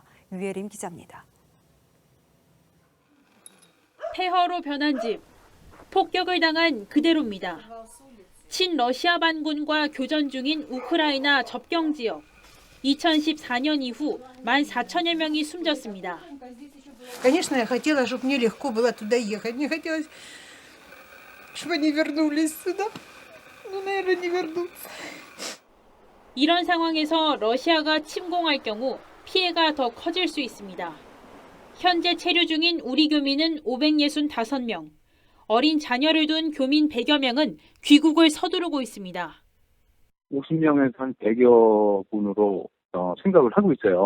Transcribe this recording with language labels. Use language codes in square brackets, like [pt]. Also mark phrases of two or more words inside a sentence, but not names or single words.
[ko] 유예림 기자입니다. 폐허로 변한 집, 폭격을 당한 그대로입니다. 친러시아 반군과 교전 중인 우크라이나 접경 지역. 2014년 이후 14,000여 명이 숨졌습니다. [ru] Конечно, я хотела, чтобы мне легко было туда ехать. Мне хотелось, чтобы они вернулись сюда. Но, наверное, не вернутся. [ko] 이런 상황에서 러시아가 침공할 경우 피해가 더 커질 수 있습니다. 현재 체류 중인 우리 교민은 565명, 어린 자녀를 둔 교민 100여 명은 귀국을 서두르고 있습니다. 50명에서 한 100여 분으로 생각을 하고 있어요.